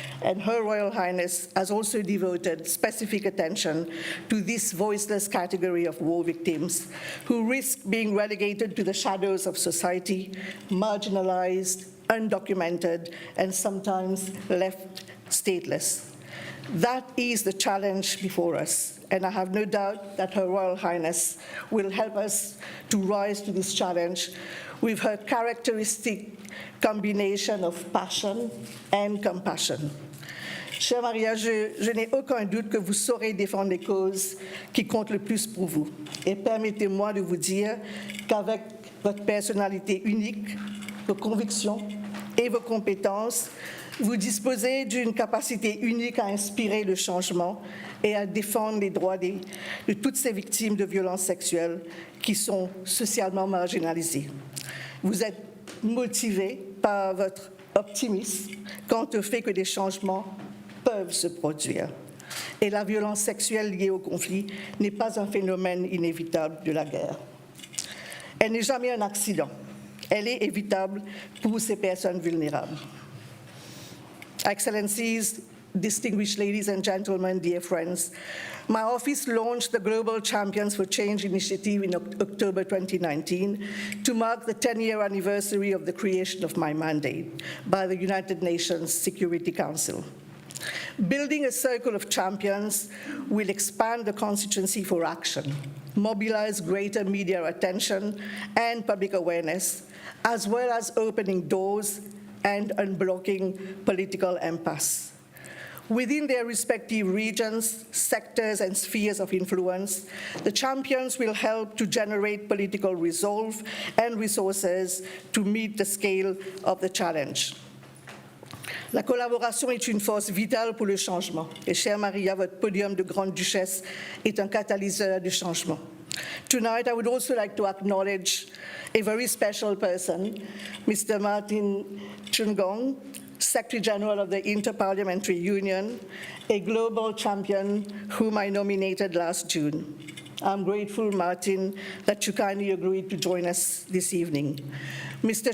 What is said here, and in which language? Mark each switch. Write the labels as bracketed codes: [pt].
[en] And Her Royal Highness has also devoted specific attention to this voiceless category of war victims who risk being relegated to the shadows of society, marginalized, undocumented, and sometimes left stateless. That is the challenge before us, and I have no doubt that Her Royal Highness will help us to rise to this challenge with her characteristic combination of passion and compassion. [fr] Chère Maria, je n'ai aucun doute que vous saurez défendre les causes qui comptent le plus pour vous. Et permettez-moi de vous dire qu'avec votre personnalité unique, vos convictions et vos compétences, vous disposez d'une capacité unique à inspirer le changement et à défendre les droits de toutes ces victimes de violences sexuelles qui sont socialement marginalisées. Vous êtes motivé par votre optimisme quant au fait que des changements peuvent se produire. Et la violence sexuelle liée au conflit n'est pas un phénomène inévitable de la guerre. Elle n'est jamais un accident. Elle est évitable pour ces personnes vulnérables. [en] Excellencies, distinguished ladies and gentlemen, dear friends, my office launched the Global Champions for Change initiative in October 2019 to mark the 10-year anniversary of the creation of my mandate by the United Nations Security Council. Building a circle of champions will expand the constituency for action, mobilize greater media attention and public awareness, as well as opening doors and unblocking political impasse. Within their respective regions, sectors, and spheres of influence, the champions will help to generate political resolve and resources to meet the scale of the challenge. [fr] La collaboration est une force vitale pour le changement. Et chère Maria, votre podium de grande duchesse est un catalyseur du changement. [en] Tonight, I would also like to acknowledge a very special person, Mr. Martin Chungong, Secretary General of the Interparliamentary Union, a global champion whom I nominated last June. I'm grateful, Martin, that you kindly agreed to join us this evening. Mr.